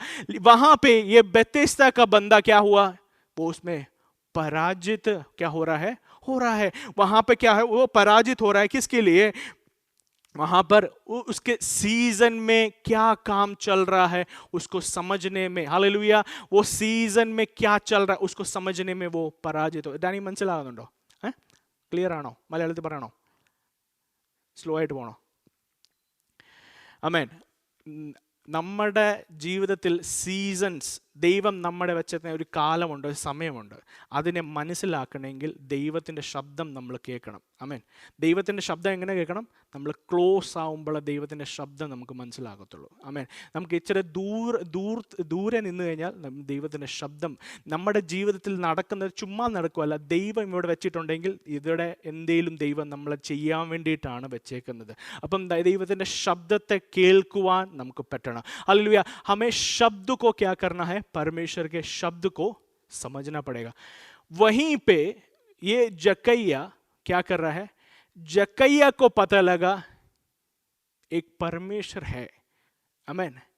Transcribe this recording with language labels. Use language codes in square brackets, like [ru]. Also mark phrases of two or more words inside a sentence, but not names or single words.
[hi] वहां पे ये बेतेस्दा का बंदा क्या हुआ, वो उसमें पराजित क्या हो रहा है। वहां पे क्या है, वो पराजित हो रहा है, किसके लिए, वहां पर उसके सीजन में क्या काम चल रहा है उसको समझने में। हालेलुया। वो सीजन में क्या चल रहा है उसको समझने में वो पराजित हो। [ml] ഡാനി മനസ്സിലാകുന്നുണ്ടോ? ക്ലിയർ ആണോ? മലയാളത്തിൽ പറയണോ? സ്ലോ ആയിട്ട് പോണോ? ആമേൻ. നമ്മുടെ ജീവിതത്തിൽ സീസൺസ് ദൈവം നമ്മുടെ വെച്ചിരുന്ന ഒരു കാലമുണ്ട്, ഒരു സമയമുണ്ട്. അതിനെ മനസ്സിലാക്കണമെങ്കിൽ ദൈവത്തിൻ്റെ ശബ്ദം നമ്മൾ കേൾക്കണം. ആമേൻ. ദൈവത്തിൻ്റെ ശബ്ദം എങ്ങനെ കേൾക്കണം? നമ്മൾ ക്ലോസ് ആവുമ്പോൾ ദൈവത്തിൻ്റെ ശബ്ദം നമുക്ക് മനസ്സിലാകത്തുള്ളൂ. ആമേൻ. നമുക്ക് ഇച്ചിരി ദൂരെ നിന്ന് കഴിഞ്ഞാൽ ദൈവത്തിൻ്റെ ശബ്ദം നമ്മുടെ ജീവിതത്തിൽ നടക്കുന്നത് ചുമ്മാ നടക്കുമല്ല, ദൈവം ഇവിടെ വെച്ചിട്ടുണ്ടെങ്കിൽ ഇവിടെ എന്തെങ്കിലും ദൈവം നമ്മളെ ചെയ്യാൻ വേണ്ടിയിട്ടാണ് വെച്ചേക്കുന്നത്. അപ്പം ദൈവത്തിൻ്റെ ശബ്ദത്തെ കേൾക്കുവാൻ നമുക്ക് പറ്റണം. [hi] हालेलुया। हमें शब्द को क्या करना है, परमेश्वर के शब्द को समझना पड़ेगा। वहीं पे ये जकैया क्या कर रहा है, जकैया को पता लगा एक परमेश्वर है। आमीन।